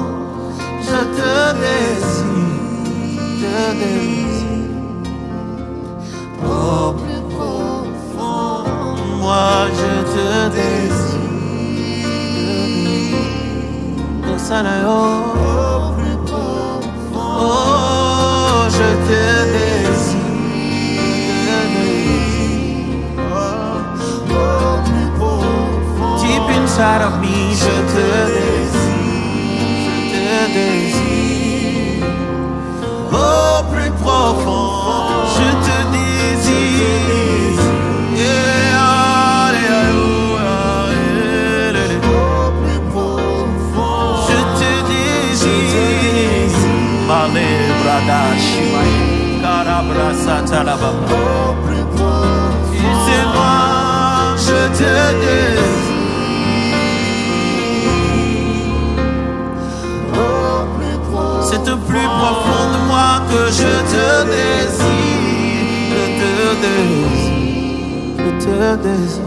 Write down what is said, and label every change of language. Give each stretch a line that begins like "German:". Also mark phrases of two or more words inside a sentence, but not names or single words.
French: Je te désire, au plus profond. Moi je te désire, au plus profond. Oh, je te désire.
English: Deep inside of me,
French: je te désire, au plus profond, je te désire, au plus profond, je te désire, Male brada shimai, karabrasa talababa, au plus profond, c'est moi, je te désire. C'est au plus profond de moi que je te désire, je te désire.